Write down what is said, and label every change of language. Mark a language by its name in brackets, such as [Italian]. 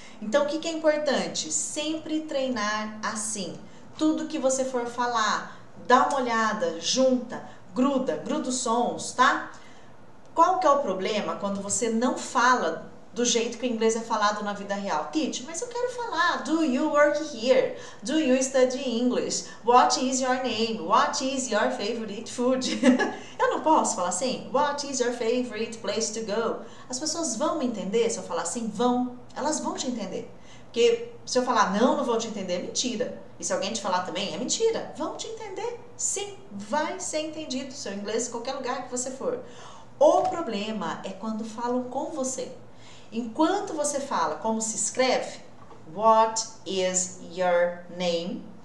[Portuguese] Então, o que é importante? Sempre treinar assim. Tudo que você for falar, dá uma olhada, junta, gruda os sons, tá? Qual que é o problema quando você não fala do jeito que o inglês é falado na vida real. Teacher, mas eu quero falar. [English] Do you work here? Do you study English? What is your name? What is your favorite food? [Portuguese] Eu não posso falar assim. [English] What is your favorite place to go? [Portuguese] As pessoas vão me entender se eu falar assim? Vão. Elas vão te entender. Porque se eu falar não vão te entender, é mentira. E se alguém te falar também, é mentira. Vão te entender. Sim, vai ser entendido. Seu inglês em qualquer lugar que você for. O problema é quando falam com você. Enquanto você fala como se escreve, [English] what is your name?